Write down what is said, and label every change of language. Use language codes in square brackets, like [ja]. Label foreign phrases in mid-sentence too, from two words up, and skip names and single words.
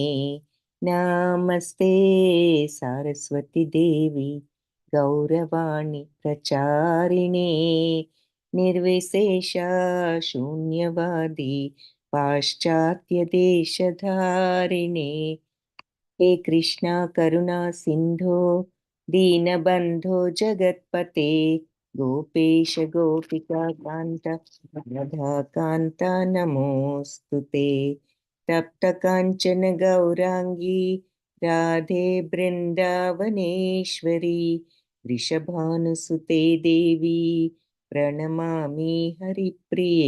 [sa] నమస్తే సారస్వతి దేవి గౌరవాణి ప్రచారిణే నిర్విశేష శూన్యవాది పాశ్చాత్య దేశధారిణే. हे कृष्णा करुणा सिंधो दीनबंधो जगत्पते गोपेश गोपिका कांत राधा कांत नमोस्तुते. तप्त कांचन गौरांगी राधे बृंदावनेश्वरी वृषभानुसुते देवी प्रणमामि हरिप्रिये.